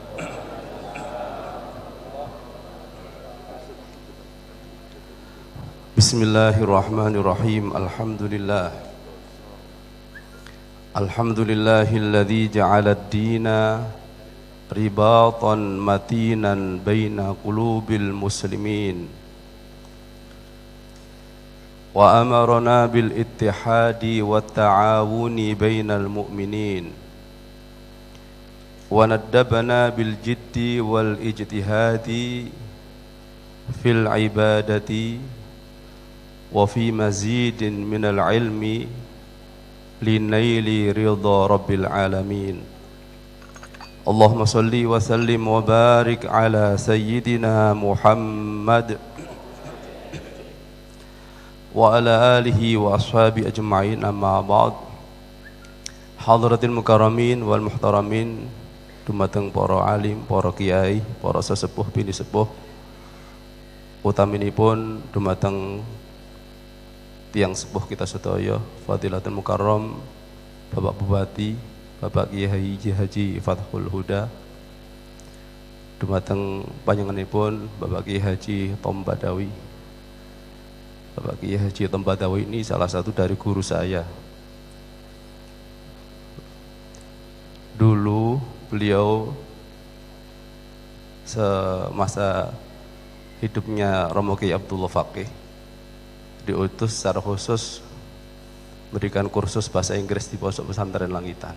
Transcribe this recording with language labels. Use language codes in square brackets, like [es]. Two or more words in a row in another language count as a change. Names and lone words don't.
[ar] بسم الله الرحمن الرحيم. الحمد لله الذي جعل الدين رباطا متينا بين قلوب المسلمين وأمرنا بالاتحاد والتعاون بين المؤمنين وندبنا بالجد والاجتهاد في العبادة وفي مزيد من العلم لنيل رضا رب العالمين. اللهم صل وسلم وبارك على سيدنا محمد وعلى آله وأصحاب أجمعين، أما بعد. حضرة المكرمين والمحترمين, [jv] dumateng para alim, para kiai, para sesepuh bini sepuh, utaminipun dumateng tiang sepuh kita sedaya, [ar] فضيلة المكرم [jv] Bapak Bupati, Bapak Kiai Haji Fathul Huda, dumateng panjenenganipun Bapak Kiai Haji Tom Badawi. [id] Bapak Kiai Haji Tom Badawi ini salah satu dari guru saya. Dulu beliau semasa hidupnya Romo Kiai Abdullah Faqih diutus secara khusus memberikan kursus bahasa Inggris di Pondok Pesantren Langitan.